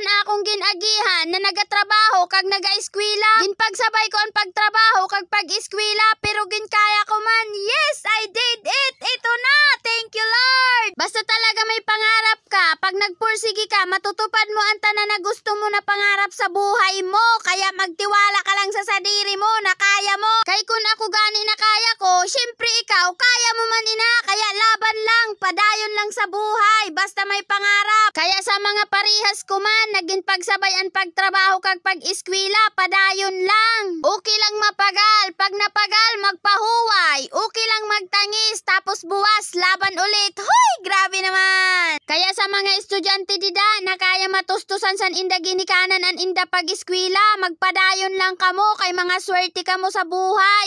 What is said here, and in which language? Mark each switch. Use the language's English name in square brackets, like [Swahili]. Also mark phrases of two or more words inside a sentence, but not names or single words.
[Hiligaynon] akong ginagihan na nagatrabaho kag naga-eskwela. Ginpagsabay ko ang pagtrabaho kag pag-eskwela pero ginkaya ko man. [English] Yes, I did it! [Filipino] Ito na! [English] Thank you, Lord! [Filipino] Basta talaga may pangarap ka, pag nagpursige ka, matutupad mo ang tanan na gusto mo na pangarap sa buhay mo. Kaya magtiwala ka lang sa sadiri mo na kaya mo. [Hiligaynon] Kay kun ako gani na kaya ko, [Filipino] syempre ikaw, [Hiligaynon] kaya mo man ina. Kaya laban lang, padayon lang sa buhay, basta may pangarap. Kaya sa mga parihas ko man, naging pagsabay ang pagtrabaho kag pag-eskwela, padayon lang. Okay lang mapagal, pag napagal, magpahuway. [Filipino] Okay lang magtangis, tapos buwas, laban ulit. Hoy, grabe naman! [Hiligaynon] Kaya sa mga estudyante dida na kaya matustusan san inda ginikanan an inda pag-eskwela, magpadayon lang kamo kay mga swerte kamo sa buhay.